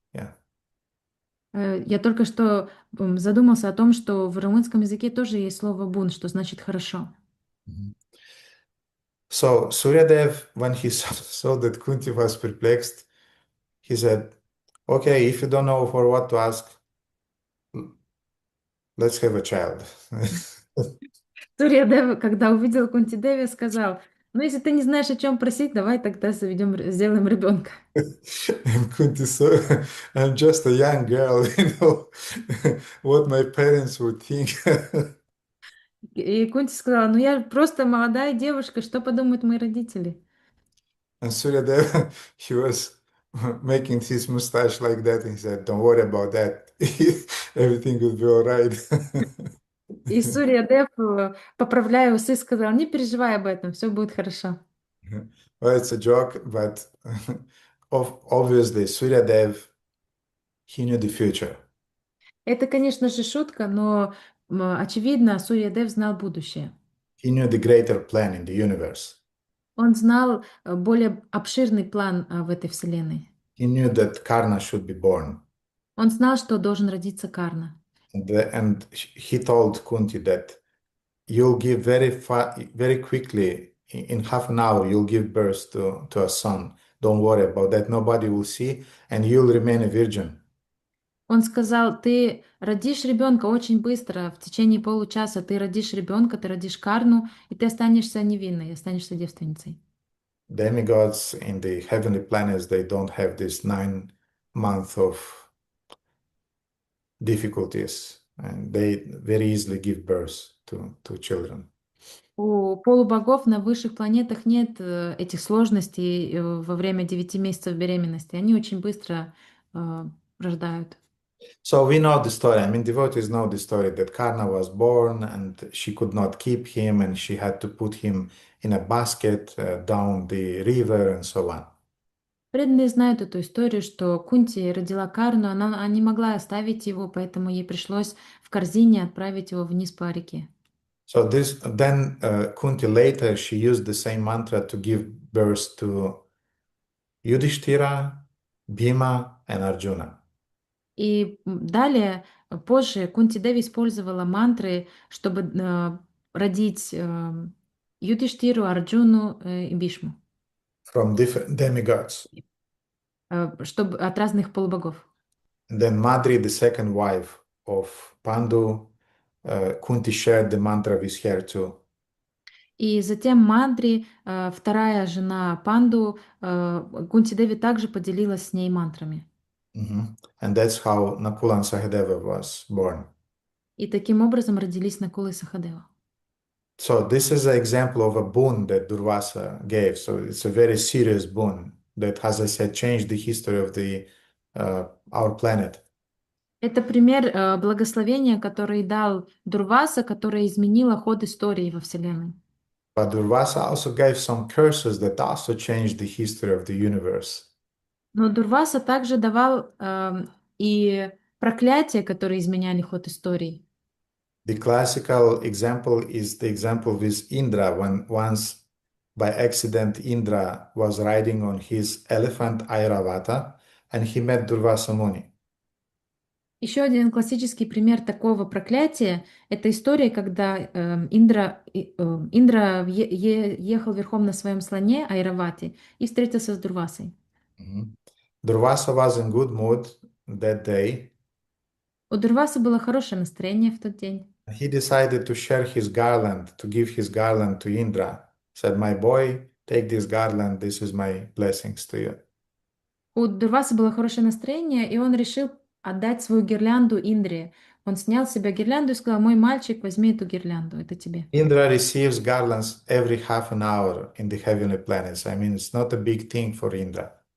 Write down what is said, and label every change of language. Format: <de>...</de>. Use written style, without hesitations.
<ru>Yeah. Я только что задумался о том, что в румынском языке тоже есть слово «бун», что значит «хорошо». Mhm.</ru> <en>So Suryadev, when he saw that Kunti was perplexed, he said, "Okay, if you don't know for what to ask, let's have a child."</en> <ru>Сурьядев, когда увидел Кунти Деви, сказал: ну, если ты не знаешь, о чем просить, давай тогда сделаем ребенка.</ru> <en>And Kunti said, "I'm just a young girl, what my parents would think."</en> <ru>И Кунти сказала: ну, я просто молодая девушка, что подумают мои родители?</ru> <en>And Suryadev, he was making his mustache like that, and he said, "Don't worry about that. Everything will be all right."</en> <ru>И Сурьядев, поправляя усы, сказал: не переживай об этом, все будет хорошо.</ru> <en>Well, it's a joke, but obviously Suryadev, he knew the future.</en> <ru>Это, конечно же, шутка, но очевидно, Сурьядев знал будущее.</ru> <en>He knew the greater plan in the universe.</en> <ru>Он знал более обширный план в этой вселенной.</ru> <en>He knew that Karna should be born.</en> <ru>Он знал, что должен родиться Карна.</ru> <en>And he told Kunti that you'll give very quickly, in half an hour, you'll give birth to a son. Don't worry about that. Nobody will see, and you'll remain a virgin.</en> <ru>Он сказал: ты родишь ребенка очень быстро, в течение получаса ты родишь ребенка, ты родишь Карну, и ты останешься невинной, останешься девственницей.</ru> <en>Demigods in the heavenly planets, they don't have this 9 months of difficulties, and they very easily give birth to children.</en> <ru>У полубогов на высших планетах нет этих сложностей во время 9 месяцев беременности. Они очень быстро рождают.</ru> <en>So we know the story. I mean, devotees know the story that Karna was born and she could not keep him and she had to put him in a basket down the river and so on.</en> <ru>Преданные знают эту историю, что Кунти родила Карну, она не могла оставить его, поэтому ей пришлось в корзине отправить его вниз по реке.</ru> <en>So then Kunti later, she used the same mantra to give birth to Yudhishthira, Bhima and Arjuna.</en> <ru>И далее, позже, Кунти Деви использовала мантры, чтобы родить Юдхиштиру, Арджуну и Бишму,</ru> <en>From different demigods.</en> <ru>чтобы от разных полубогов.</ru> <en>And then Madri, the second wife of Pandu, Kunti shared the mantra with her too.</en> <ru>И затем Мандри, вторая жена Панду, Кунти Деви также поделилась с ней мантрами. Mm-hmm.</ru> <en>And that's how Nakula and Sahadeva was born.</en> <ru>И таким образом родились Накула и Сахадева.</ru> <en>So this is an example of a boon that Durvasa gave. So it's a very serious boon that, as I said, changed the history of our planet.</en> <ru>Это пример благословения, который дал Дурваса, которое изменило ход истории во Вселенной.</ru> <en>But Durvasa also gave some curses that also changed the history of the universe.</en> <ru>Но Дурваса также давал и проклятия, которые изменяли ход истории.</ru> <en>The classical example is the example with Indra, when once by accident Indra was riding on his elephant Airavata and he met Durvasa Muni.</en> <ru>Еще один классический пример такого проклятия — это история, когда Индра ехал верхом на своем слоне Айравати и встретился с Дурвасой.</ru> <en>Durvasa was in good mood that day.</en> <ru>У Дурвасы было хорошее настроение в тот день.</ru> <en>He decided to share his garland, to give his garland to Indra. Said, "My boy, take this garland. This is my blessings to you."</en> <ru>У Дурвасы было хорошее настроение, и он решил отдать свою гирлянду Индре. Он снял с себя гирлянду и сказал: «Мой мальчик, возьми эту гирлянду, это тебе».</ru> <en>Indra receives garlands every half an hour in the heavenly planets. I mean, it's not a big thing for Indra.</en>